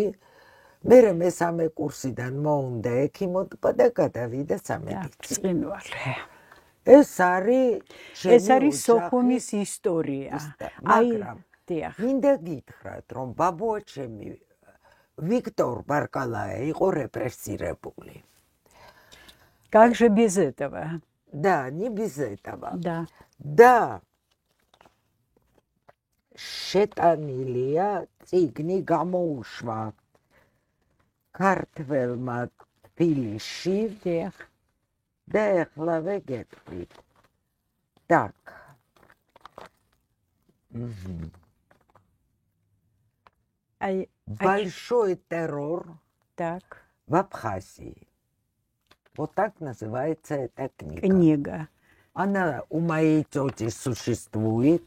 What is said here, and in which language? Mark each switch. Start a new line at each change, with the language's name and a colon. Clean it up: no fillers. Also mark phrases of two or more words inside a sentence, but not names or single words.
Georgian: მერე მესამე კურსიდან მოუნდა ექიმოდობა და გადავიდა სამედიცინოში. ეს არის სოხუმის ისტორია. მაგრამ მინდა გითხრათ, რომ ბაბუა ჩემი ვიქტორ ბარკალაე იყო რეპრესირებული.
Russian: Как же без этого? Да, не без этого. Да. Да.
Georgian: შეტანილია წიგნი გამოუშვა ქართველმა თბილისში Дიახ. და ეხლა ვეგეთქვით.
Russian: Так. Ай, Большой террор так. в Абхазии. Вот так называется эта книга. Книга. Она у моей тети существует.